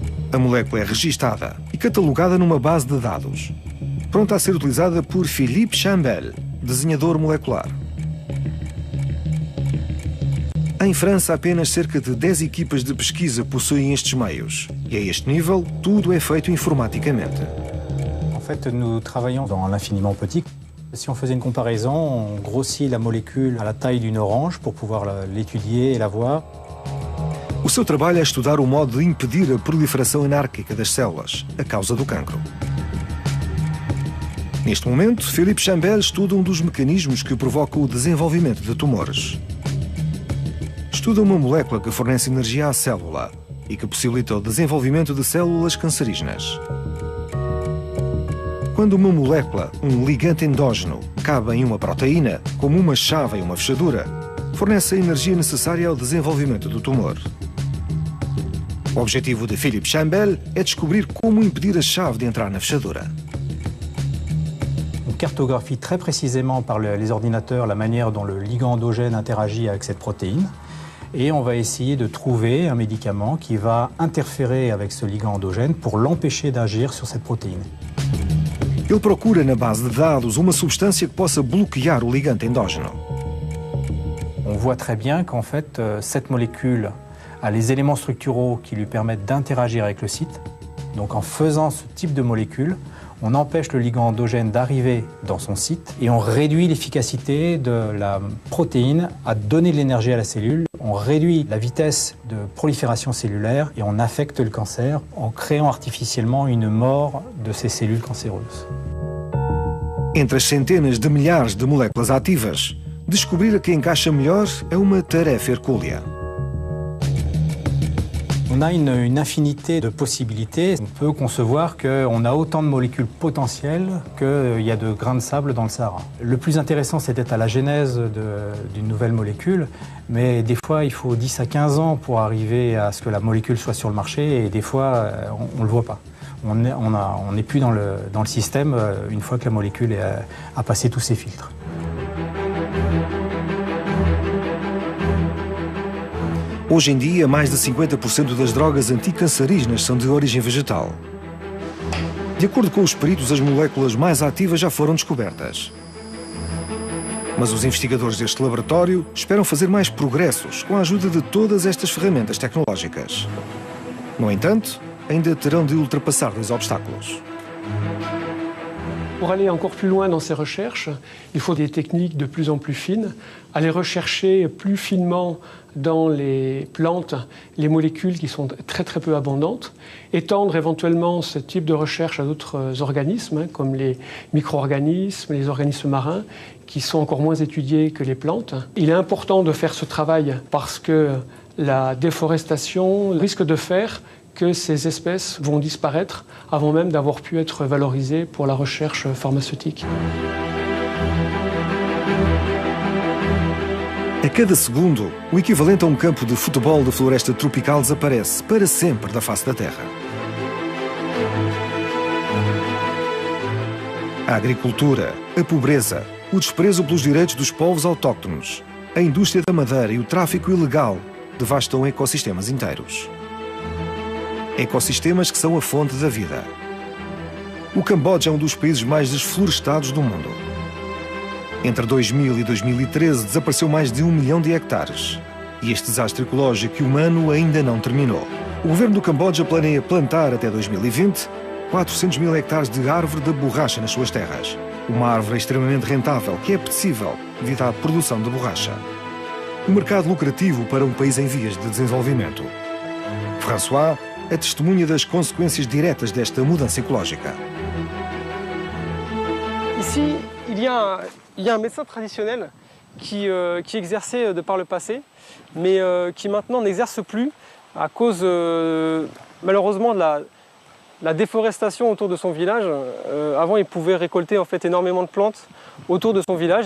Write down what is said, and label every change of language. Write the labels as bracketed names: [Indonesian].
[Portuguese] A molécula é registada e catalogada numa base de dados, pronta a ser utilizada por Philippe Chambel, desenhador molecular. Em França, apenas cerca de 10 equipas de pesquisa possuem estes meios. E a este nível, tudo é feito informaticamente. [French] En fait, nous travaillons dans l'infiniment petit. Si on faisait une comparaison, on grossit la molécule à la taille d'une orange pour pouvoir l'étudier et la voir. [Portuguese] O seu trabalho é estudar o modo de impedir a proliferação anárquica das células, a causa do cancro. Neste momento, Philippe Chambel estuda um dos mecanismos que provoca o desenvolvimento de tumores. Estuda uma molécula que fornece energia à célula e que possibilita o desenvolvimento de células cancerígenas. Quando uma molécula, um ligante endógeno, cabe em uma proteína, como uma chave em uma fechadura, fornece a energia necessária ao desenvolvimento do tumor. O objetivo de Philippe Chambel é descobrir como impedir a chave de entrar na fechadura. [French] On cartographie très précisément par les ordinateurs la manière dont le ligand endogène interagit avec cette protéine et on va essayer de trouver un médicament qui va interférer avec ce ligand endogène pour l'empêcher d'agir sur cette protéine. [Portuguese] Ele procura na base de dados uma substância que possa bloquear o ligante endógeno. [French] On voit très bien qu'en fait, cette molécule a les éléments structuraux qui lui permettent d'interagir avec le site. Donc en faisant ce type de molécule, on empêche le ligand endogène d'arriver dans son site et on réduit l'efficacité de la protéine à donner de l'énergie à la cellule. On réduit la vitesse de prolifération cellulaire et on affecte le cancer en créant artificiellement une mort de ces cellules cancéreuses. [Portuguese] Entre as centenas de milhares de moléculas ativas, descobrir a que encaixa melhor é uma tarefa hercúlea. [French] On a une infinité de possibilités. On peut concevoir qu'on a autant de molécules potentielles qu'il y a de grains de sable dans le Sahara. Le plus intéressant, c'est d'être à la genèse d'une nouvelle molécule, mais des fois, il faut 10 à 15 ans pour arriver à ce que la molécule soit sur le marché, et des fois, on ne le voit pas. On n'est plus dans le système une fois que la molécule a passé tous ses filtres. [Portuguese] Hoje em dia, mais de 50% das drogas anticancerígenas são de origem vegetal. De acordo com os peritos, as moléculas mais ativas já foram descobertas. Mas os investigadores deste laboratório esperam fazer mais progressos com a ajuda de todas estas ferramentas tecnológicas. No entanto, ainda terão de ultrapassar dois obstáculos. [French] Pour aller encore plus loin dans ces recherches, il faut des techniques de plus en plus fines, aller rechercher plus finement dans les plantes les molécules qui sont très très peu abondantes, étendre éventuellement ce type de recherche à d'autres organismes, comme les micro-organismes, les organismes marins, qui sont encore moins étudiés que les plantes. Il est important de faire ce travail parce que la déforestation risque de faire que ces espèces vont disparaître avant même d'avoir pu être valorisées pour la recherche pharmaceutique. [Portuguese] A cada segundo, o equivalente a um campo de futebol de floresta tropical desaparece para sempre da face da Terra. A agricultura, a pobreza, o desprezo pelos direitos dos povos autóctonos, a indústria da madeira e o tráfico ilegal devastam ecossistemas inteiros. Ecossistemas que são a fonte da vida. O Camboja é um dos países mais desflorestados do mundo. Entre 2000 e 2013 desapareceu mais de 1 milhão de hectares. E este desastre ecológico e humano ainda não terminou. O governo do Camboja planeia plantar até 2020 400 mil hectares de árvore da borracha nas suas terras. Uma árvore extremamente rentável que é apetecível devido à produção de borracha. um mercado lucrativo para um país em vias de desenvolvimento. François é testemunha das consequências diretas desta mudança ecológica. [French] Ici, il y a un médecin traditionnel qui exerçait de par le passé, mais qui maintenant n'exerce plus à cause malheureusement de la déforestation autour de son village. Avant, il pouvait récolter en fait énormément de plantes autour de son village.